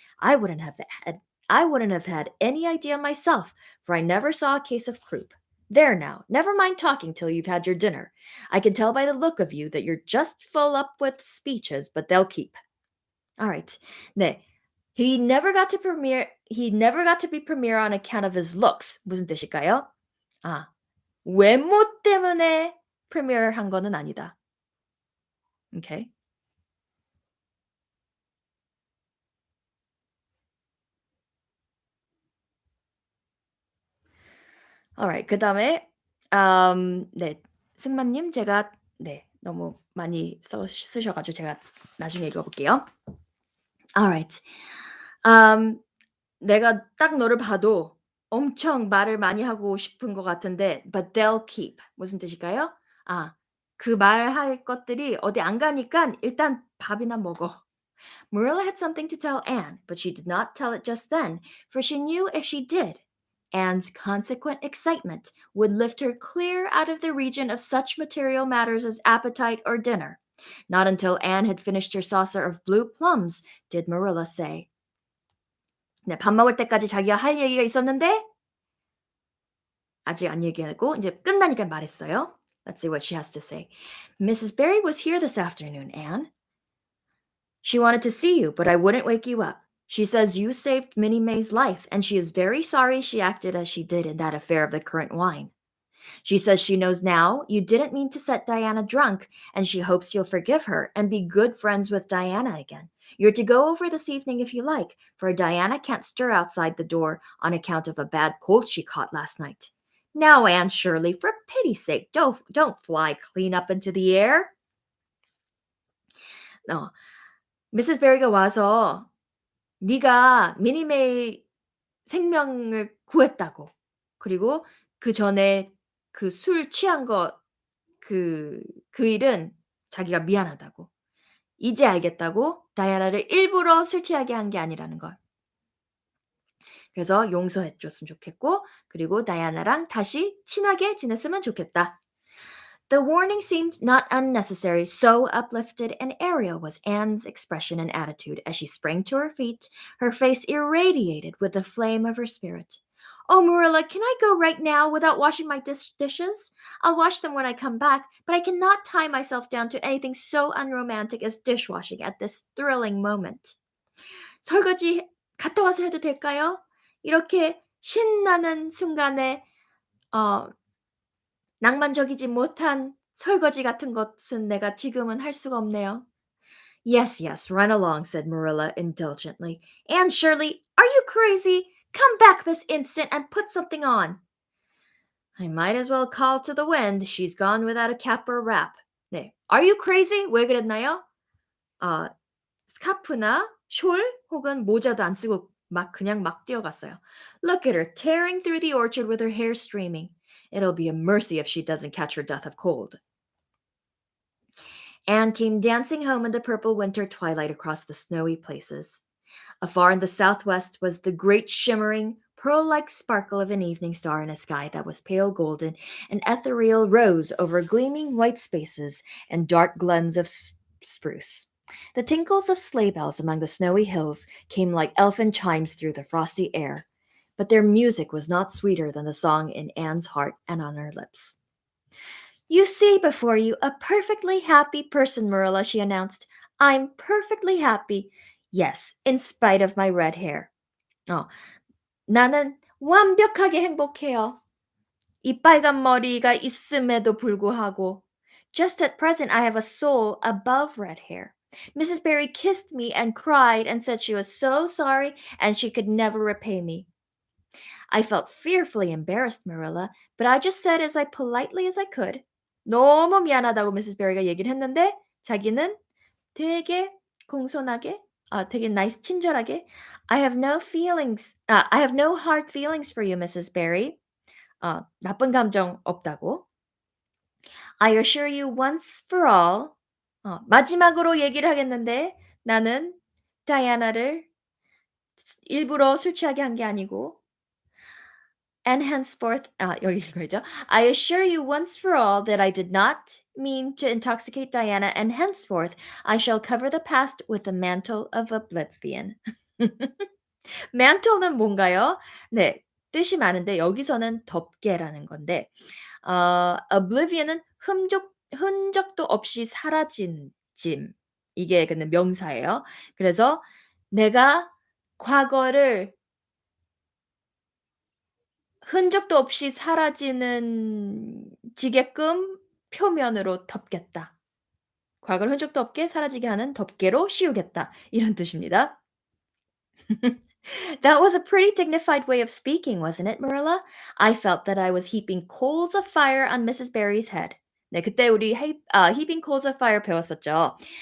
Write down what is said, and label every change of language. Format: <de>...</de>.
<en>I wouldn't have had I wouldn't have had any idea myself, for I never saw a case of croup. There now, never mind talking till you've had your dinner. I can tell by the look of you that you're just full up with speeches, but they'll keep. All right. 네. He never got to be premier on account of his looks.</en> <ko>무슨 뜻일까요? 아, 외모 때문에 프리미어를 한 거는 아니다.</ko> <en>Okay.</en> <ko>Alright. 그다음에 네. 승마님 제가 네. 너무 많이 쓰셔 가지고 제가 나중에 읽어 볼게요.</ko> <en>Alright.</en> <ko>내가 딱 너를 봐도 엄청 말을 많이 하고 싶은 것 같은데</ko> <en>but they'll keep</en> <ko>무슨 뜻일까요? 아, 그 말할 것들이 어디 안 가니깐 일단 밥이나 먹어.</ko> <en>Marilla had something to tell Anne, but she did not tell it just then, for she knew if she did, Anne's consequent excitement would lift her clear out of the region of such material matters as appetite or dinner. Not until Anne had finished her saucer of blue plums did Marilla say,</en> <ko>네, 밥 먹을 때까지 자기가 할 얘기가 있었는데 아직 안 얘기하고 이제 끝나니까 말했어요.</ko> <en>Let's see what she has to say. Mrs. Barry was here this afternoon, Anne. She wanted to see you, but I wouldn't wake you up. She says you saved Minnie May's life, and she is very sorry she acted as she did in that affair of the currant wine. She says she knows now you didn't mean to set Diana drunk, and she hopes you'll forgive her and be good friends with Diana again. You're to go over this evening if you like, for Diana can't stir outside the door on account of a bad cold she caught last night. Now, Anne Shirley, for pity's sake, don't fly clean up into the air.</en> <ko>어, 미세스 베리가 와서 네가 미니메이 생명을 구했다고. 그리고 그 전에 그 술 취한 거 그 일은 자기가 미안하다고. 이제 알겠다고 다이아나를 일부러 술 취하게 한 게 아니라는 걸. 그래서 용서해 줬으면 좋겠고 그리고 다이아나랑 다시 친하게 지냈으면 좋겠다.</ko> <en>The warning seemed not unnecessary, so uplifted and aerial was Anne's expression and attitude as she sprang to her feet, her face irradiated with the flame of her spirit. Oh, Marilla, can I go right now without washing my dishes? I'll wash them when I come back, but I cannot tie myself down to anything so unromantic as dishwashing at this thrilling moment.</en> <ko>설거지 갔다 와서 해도 될까요? 이렇게 신나는 순간에 어, 낭만적이지 못한 설거지 같은 것은 내가 지금은 할 수가 없네요.</ko> <en>Yes, yes, run along, said Marilla indulgently. Anne Shirley, are you crazy? Come back this instant and put something on. I might as well call to the wind. She's gone without a cap or wrap. 네. Are you crazy?</en> <ko>왜 그랬나요? 아, 스카프나 숄 혹은 모자도 안 쓰고 그냥 막 뛰어갔어요.</ko> <en>Look at her tearing through the orchard with her hair streaming. It'll be a mercy if she doesn't catch her death of cold. Anne came dancing home in the purple winter twilight across the snowy places. Afar in the southwest was the great shimmering, pearl-like sparkle of an evening star in a sky that was pale golden and ethereal rose over gleaming white spaces and dark glens of spruce. The tinkles of sleigh bells among the snowy hills came like elfin chimes through the frosty air, but their music was not sweeter than the song in Anne's heart and on her lips. You see before you a perfectly happy person, Marilla, she announced. I'm perfectly happy. Yes, in spite of my red hair.</en> <ko>어, 나는 완벽하게 행복해요. 이 빨간 머리가 있음에도 불구하고.</ko> <en>Just at present, I have a soul above red hair. Mrs. Barry kissed me and cried and said she was so sorry and she could never repay me. I felt fearfully embarrassed, Marilla, but I just said as politely as I could.</en> <ko>너무 미안하다고 미세스 베리가 얘기를 했는데 자기는 되게 공손하게 되게 나이스 친절하게</ko> <en>I have no hard feelings for you, Mrs.</en> <ko>Barry. 나쁜 감정 없다고.</ko> <en>I assure you once for all.</en> <ko>마지막으로 얘기를 하겠는데 나는 다이아나를 일부러 술 취하게 한 게 아니고</ko> <en>and henceforth,</en> <ko>여기 이거죠.</ko> <en>I assure you once for all that I did not mean to intoxicate Diana, and henceforth I shall cover the past with the mantle of oblivion.</en> <ko>mantle는 뭔가요? 네, 뜻이 많은데 여기서는 덮개라는 건데, oblivion은 흔적도 없이 사라진 짐. 이게 근데 명사예요. 그래서 내가 과거를 흔적도 없이 사라지는 지게끔 표면으로 덮겠다. 과거를 흔적도 없게 사라지게 하는 덮개로 씌우겠다. 이런 뜻입니다.</ko> <en>That was a pretty dignified way of speaking, wasn't it, Marilla? I felt that I was heaping coals of fire on Mrs. Barry's head.</en> <ko>네, 그때 우리</ko> <en>heaping coals of fire</en> <ko>배웠었죠.</ko>